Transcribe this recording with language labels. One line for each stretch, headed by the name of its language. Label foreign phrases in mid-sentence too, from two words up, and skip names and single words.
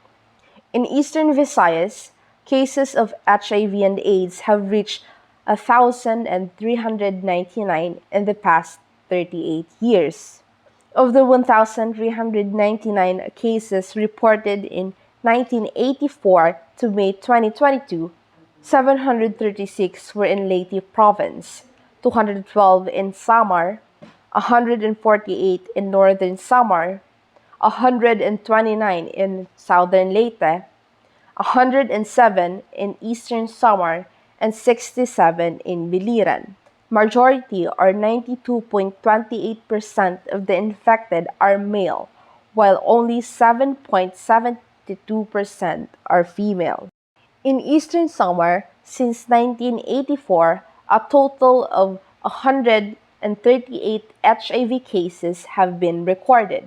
English: In Eastern Visayas, cases of HIV and AIDS have reached 1,399 in the past 38 years. Of the 1,399 cases reported in 1984 to May 2022, 736 were in Leyte Province, 212 in Samar, 148 in Northern Samar, 129 in Southern Leyte, 107 in Eastern Samar, and 67 in Biliran. Majority, or 92.28% of the infected, are male, while only 7.72% are female. In Eastern Samar, since 1984, a total of 138 HIV cases have been recorded.